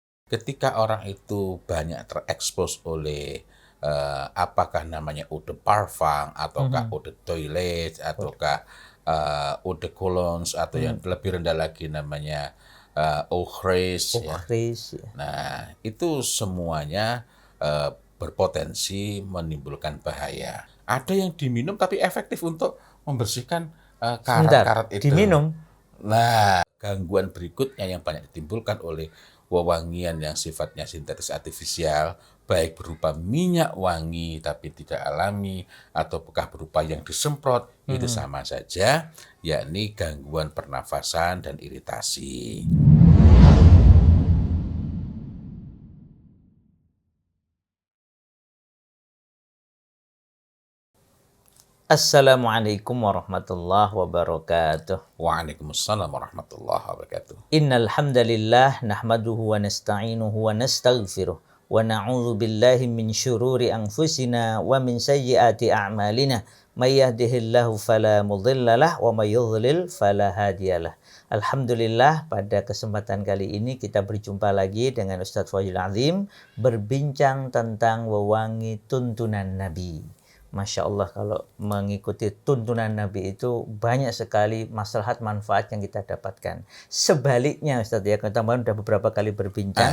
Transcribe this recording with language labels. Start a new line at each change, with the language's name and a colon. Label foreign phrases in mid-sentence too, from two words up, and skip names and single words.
Indonesian: ketika orang itu banyak terekspos oleh apakah namanya
French: eau de parfum
Indonesian: ataukah
French: eau de toilette
Indonesian: ataukah
French: eau de cologne
Indonesian: atau yang lebih rendah lagi namanya
French: eau fraise
Indonesian: ya. Kris, ya. Nah, itu semuanya berpotensi menimbulkan bahaya. Ada yang diminum tapi efektif untuk membersihkan Sebentar, karat-karat itu. diminum. Nah, gangguan berikutnya yang banyak ditimbulkan oleh wewangian yang sifatnya sintetis artifisial, baik berupa minyak wangi tapi tidak alami, ataukah berupa yang disemprot, itu sama saja, yakni gangguan pernafasan dan iritasi.
Arabic: السلام عليكم ورحمة الله وبركاته. وعليكم السلام ورحمة الله وبركاته. إن الحمد لله نحمده ونستعينه ونستغفره ونعوذ بالله من شرور أنفسنا ومن سيئات أعمالنا. من يهده الله فلا مضل له ومن يضلل فلا هادي له.
Indonesian: Alhamdulillah, pada kesempatan kali ini kita berjumpa lagi dengan Ustadz Fadhil Azim berbincang tentang wewangi tuntunan Nabi.
Arabic: ما شاء الله,
Indonesian: kalau mengikuti tuntunan Nabi itu banyak sekali maslahat manfaat yang kita dapatkan. Sebaliknya Ustadz ya, kita sudah beberapa kali berbincang,